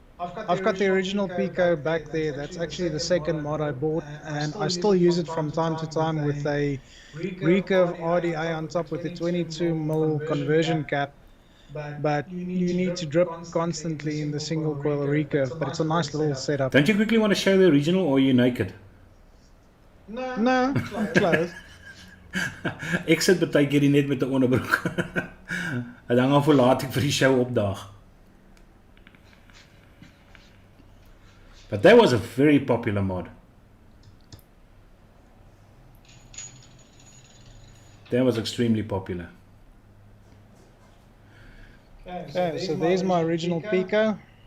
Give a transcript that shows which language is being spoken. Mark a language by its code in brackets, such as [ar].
[en] I've got the original Pico back there. That's actually the second mod I bought, and I still use it from time to time with a recurve RDA on top with a 22mm conversion cap. But you need to drip constantly in the single coil recurve, but it's a nice little setup. Don't you quickly want to show the original, or are you naked? No, close. [af] Ek sit baie keer net met 'n onderbroek. Ek hang af hoe laat ek vir die show opdaag. [en] But that was a very popular mod. That was extremely popular. Okay, so there's my original Pico.